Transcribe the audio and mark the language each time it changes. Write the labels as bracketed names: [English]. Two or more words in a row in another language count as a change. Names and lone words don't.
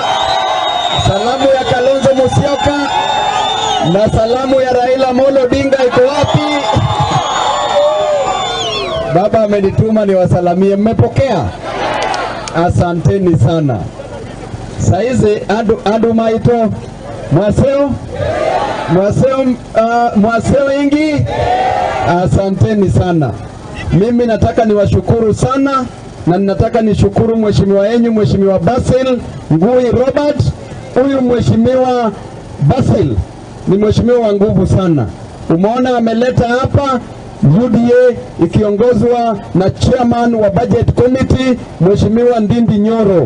[Swahili] Salamu ya Kalonzo Musyoka na salamu ya Raila Amolo Odinga iko wapi? Baba amenituma niwasalamie, mmepokea? Asanteni sana. [Kamba] Saizi andu maito mwaseo ingi. [Swahili] Asanteni sana. Mimi nataka niwashukuru sana, na ninataka nishukuru mheshimiwa wenyu, Mheshimiwa Basil Ngui Robert. Huyu Mheshimiwa Basil ni mheshimiwa wa nguvu sana. Umeona ameleta hapa UDA ikiongozwa na chairman wa [English] budget committee [Swahili] Mheshimiwa Ndindi Nyoro.